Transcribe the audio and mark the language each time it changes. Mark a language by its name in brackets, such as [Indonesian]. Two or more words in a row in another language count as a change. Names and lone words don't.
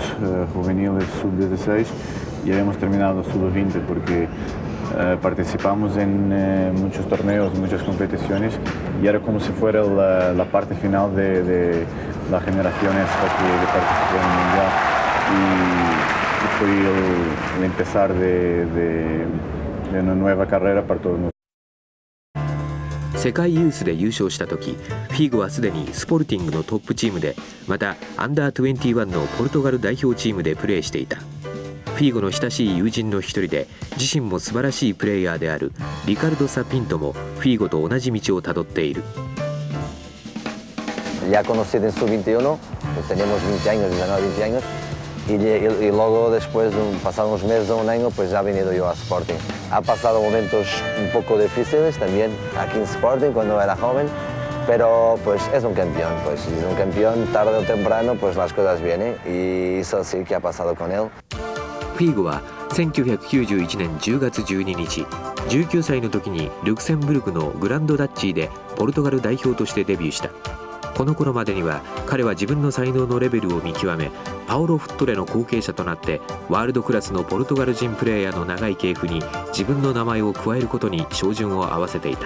[Spanish] juveniles sub-16 y habíamos terminado sub-20 porque participamos en muchos torneos, muchas competiciones y era como si fuera la parte final de la generación esta que participó en el Mundial y fue el empezar de una nueva carrera para todos nosotros. [Japanese] 世界ユースで優勝した時、フィーゴはすでにスポルティングのトップチームで、またアンダー21のポルトガル代表チームでプレーしていた。フィーゴの親しい友人の一人で、自身も素晴らしいプレーヤーであるリカルド・サピントもフィーゴと同じ道をたどっている。 [Spanish] Ya conocido en sub-21, tenemos 20 años, 19, 20 años, y luego después, pasados unos meses o un año, pues ya he venido yo a Sporting. Ha pasado momentos un poco difíciles también aquí en Sporting cuando era joven, pero pues es un campeón, pues si es un campeón tarde o temprano pues las cosas vienen y eso sí que ha pasado con él. [Japanese] フィーゴは1991年10月12日、19歳の時にルクセンブルクのグランドダッチーでポルトガル代表としてデビューした。この頃までには彼は自分の才能のレベルを見極め、パオロ・フットレの後継者となってワールドクラスのポルトガル人プレーヤーの長い系譜に自分の名前を加えることに照準を合わせていた。